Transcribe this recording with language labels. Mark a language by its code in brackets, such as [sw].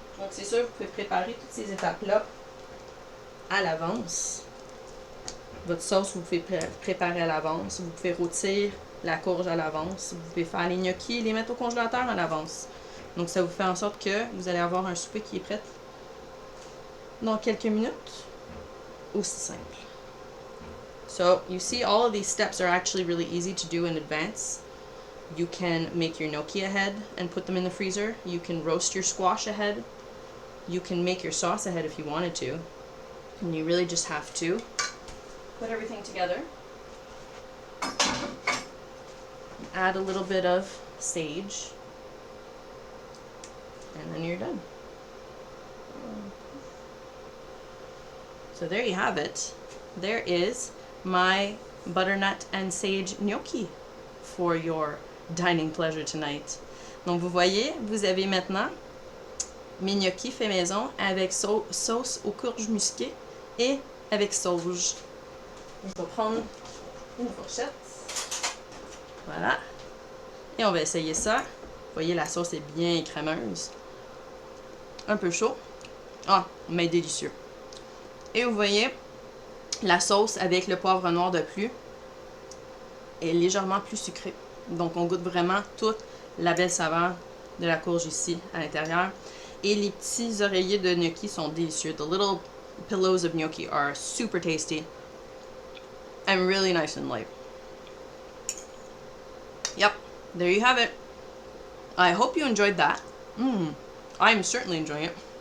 [fr] c'est sûr, vous pouvez préparer toutes ces étapes-là à l'avance. Votre sauce, vous pouvez préparer à l'avance. Vous pouvez rôtir la courge à l'avance. Vous pouvez faire les gnocchis et les mettre au congélateur à l'avance. Donc, ça vous fait en sorte que vous allez avoir un souper qui est prêt dans quelques minutes. Aussi simple. [en] So, you see, all of these steps are actually really easy to do in advance. You can make your gnocchi ahead and put them in the freezer. You can roast your squash ahead. You can make your sauce ahead if you wanted to. And you really just have to put everything together. Add a little bit of sage. And then you're done. So there you have it. There is my butternut and sage gnocchi for your dining pleasure tonight. [fr] Donc vous voyez, vous avez maintenant mes gnocchis faits maison avec sauce aux courges musquées et avec sauge. Je vais prendre une fourchette. Voilà. Et on va essayer ça. Vous voyez, la sauce est bien crémeuse. Un peu chaud. Ah, mais délicieux. Et vous voyez, la sauce avec le poivre noir de plus est légèrement plus sucrée. Donc, on goûte vraiment toute la belle saveur de la courge ici, à l'intérieur. Et les petits oreillers de gnocchi sont délicieux. [en] The little pillows of gnocchi are super tasty and really nice and light. Yep, there you have it. I hope you enjoyed that. I'm certainly enjoying it.